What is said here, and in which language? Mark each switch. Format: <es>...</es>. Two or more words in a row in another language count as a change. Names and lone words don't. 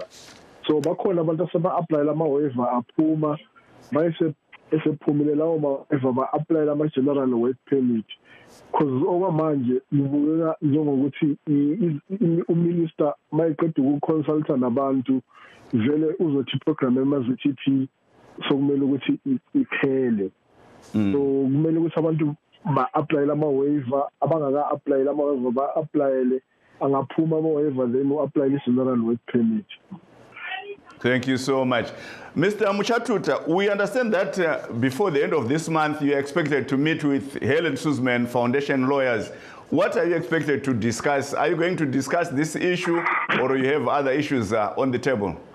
<nd>So bakhona abantu aseba-applyele ama-waiver aphuma esephumile lawo ma-waiver ba-applyele</nd> <en>ama-general work permit,</en> <nd>because okwamanje kubukeka njengokuthi uminister mayiqeda ukuconsulta nabantu vele uzothi iprogram yama-ZTP sokumele ukuthi iphele. So kumele ukuthi abantu ba-applyele ama-waiver, abangaka-applyele ama-waiver ba-applyele, angaphuma ama-waiver then u-applyele</nd> <en>i-general work permit. Thank you so much. Mr. Muchatuta, we understand that before the end of this month, you are expected to meet with Helen Suzman Foundation lawyers. What are you expected to discuss? Are you going to discuss this issue, or you have other issues on the table?</en>